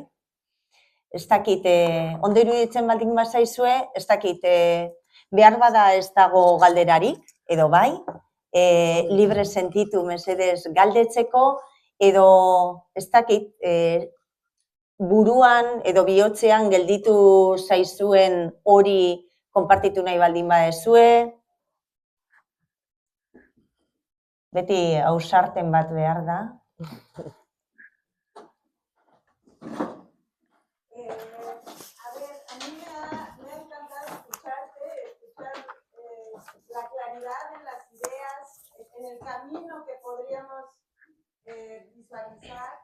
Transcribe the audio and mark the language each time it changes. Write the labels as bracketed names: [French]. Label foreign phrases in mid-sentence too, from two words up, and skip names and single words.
[Basque] Ez dakit, ondo iruditzen baldin bazaizue, ez dakit, behar bada ez dago galderarik, edo bai, libre sentitu mesedez galdetzeko, edo ez dakit, buruan edo bihotzean gelditu zaizuen hori konpartitu nahi baldin badezue. Beti ausarten bat behar da. [Spanish] La claridad en las ideas, en el camino que podríamos visualizar.